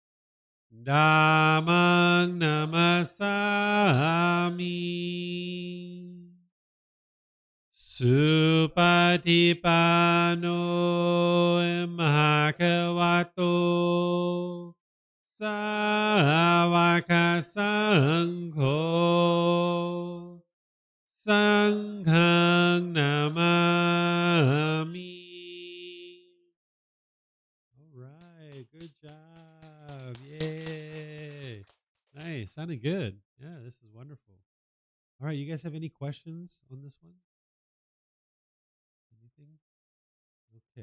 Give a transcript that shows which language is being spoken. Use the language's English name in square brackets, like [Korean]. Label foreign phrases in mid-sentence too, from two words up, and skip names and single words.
[Pali] Dhammang Namasami Supatipanno Bhagavato Savaka Sangho Sanghang Namami. [English] All right, good job. Yay. Nice, sounded good. Yeah, this is wonderful. All right, you guys have any questions on this one? Anything? Okay.